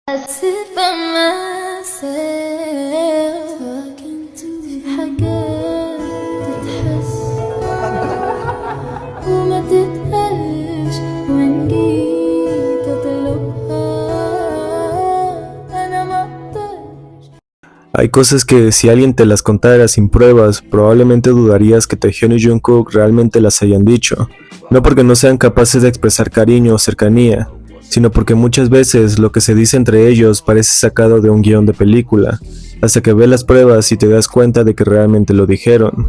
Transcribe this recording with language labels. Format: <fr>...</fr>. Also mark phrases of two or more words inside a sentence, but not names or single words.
<en>sit by myself talking to</en> <ar>حاجات تتحس وما تتقالش وإن جيت أطلبها أنا مقدرش.</ar> <es>Hay cosas que si alguien te las contara sin pruebas, probablemente dudarías que Taehyun y Jungkook realmente las hayan dicho. No porque no sean capaces de expresar cariño o cercanía, sino porque muchas veces lo que se dice entre ellos parece sacado de un guión de película, hasta que ves las pruebas y te das cuenta de que realmente lo dijeron.</es>